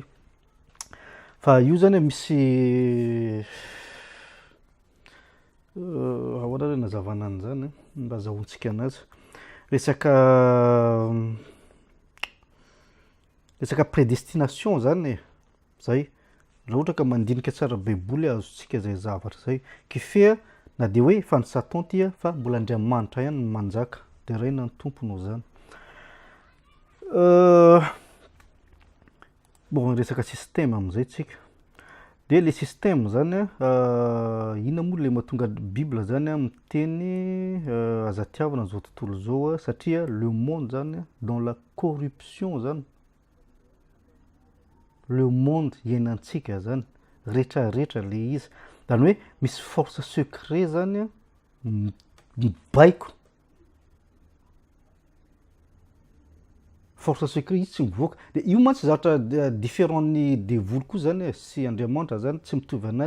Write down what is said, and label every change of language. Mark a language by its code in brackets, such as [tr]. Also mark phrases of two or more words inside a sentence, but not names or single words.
[mg] Fa io zany misy ahoana hoe nazavana an'izany mba azahoantsika anazy, resaka prédestination zany zay, raha ohatra ka mandinika tsara baiboly azontsika zay zavatra zay, [fr] qui fait [mg] na de hoe fa ny Satan ty fa mbola Andriamanitra ihany no manjaka, de reina ny tompony ho zany. Bon, resaka système am'izay tsika, de le système zany ina moa le mahatonga Bible zany miteny azatiavana zao tontolo zao satria le monde zany [fr] dans la corruption [mg] zany, le monde iainantsika zany rehetrarehetra le izy, zany hoe misy [fr] force secret [mg] zany mibaiko, [fr] force secret [mg] izy tsy mivoaka, de io mantsy zavatra différentny devoly koa zany sy Andriamanitra zany tsy mitovy anazy.